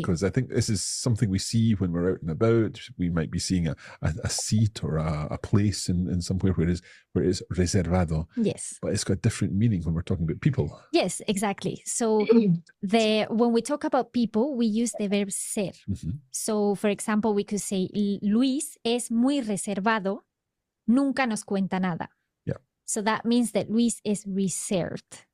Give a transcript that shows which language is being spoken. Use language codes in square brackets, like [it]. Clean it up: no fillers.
[en] Because I think this is something we see when we're out and about. We might be seeing a seat or a place in somewhere where it is reservado. Yes. But it's got different meaning when we're talking about people. Yes, exactly. So when we talk about people, we use the verb ser. So, for example, we could say [es] Luis es muy reservado, nunca nos cuenta nada. [en] Yeah. So that means that Luis is reserved.